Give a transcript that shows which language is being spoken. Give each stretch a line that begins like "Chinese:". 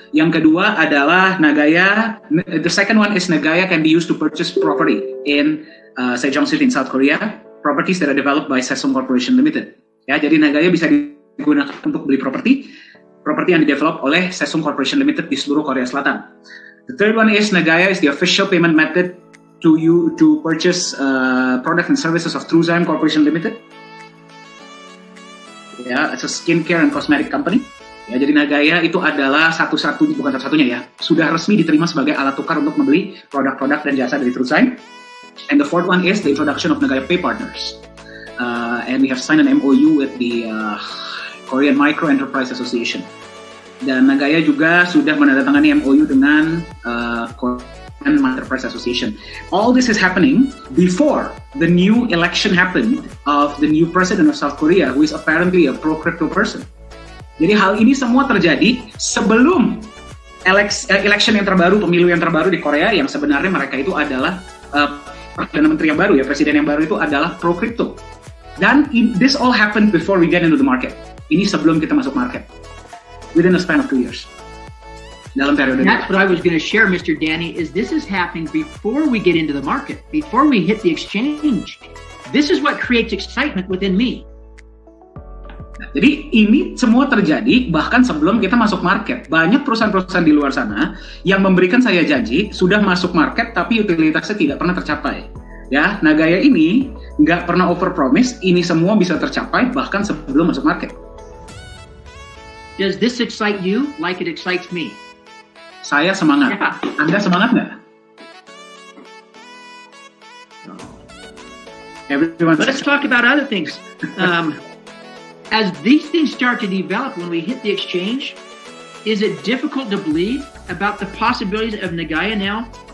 Indonesian: Yang kedua adalah Nagaya.
English: The second one is Nagaya can be used to purchase property in Sejong City in South Korea. Properties that are developed by Sesong Corporation Limited.
Indonesian: Ya, jadi Nagaya bisa digunakan untuk beli properti yang didevelop oleh Sesong Corporation Limited di seluruh Korea Selatan.
English: The third one is Nagaya is the official payment method to purchase products and services of Truzyme Corporation Limited. Ya, it's a skincare and cosmetic company.
Indonesian: Ya, jadi Nagaya itu adalah bukan satu-satunya ya, sudah resmi diterima sebagai alat tukar untuk membeli produk-produk dan jasa dari Truzyme.
English: And the fourth one is the introduction of Nagaya Pay Partners. And we have signed an MOU with the Korean Micro Enterprise Association.
Indonesian: Dan Nagaya juga sudah menandatangani MOU dengan Korean Enterprise Association.
English: All this is happening before the new election happened of the new president of South Korea, who is apparently a pro-crypto person.
Indonesian: Jadi hal ini semua terjadi sebelum election yang terbaru, pemilu yang terbaru di Korea, yang sebenarnya mereka itu adalah Perdana Menteri yang baru ya, Presiden yang baru itu adalah pro-crypto.
English: Dan this all happened before we get into the market.
Indonesian: Ini sebelum kita masuk market.
English: Within a span of 2 years.
Indonesian: Dalam periode.
English: That's what I was going to share, Mr. Danny, is this is happening before we get into the market, before we hit the exchange. This is what creates excitement within me.
Indonesian: Nah, jadi ini semua terjadi bahkan sebelum kita masuk market. Banyak perusahaan-perusahaan di luar sana yang memberikan saya janji sudah masuk market tapi utilitasnya tidak pernah tercapai. Ya, Nagaya ini nggak pernah overpromise. Ini semua bisa tercapai bahkan sebelum masuk market.
English: Does this excite you like it excites me?
Indonesian: Saya semangat.
English: Yeah.
Indonesian: Anda semangat nggak?
English: Everyone. Let's talk about other things. As these things start to develop when we hit the exchange, is it difficult to believe about the possibilities of Nagaya now?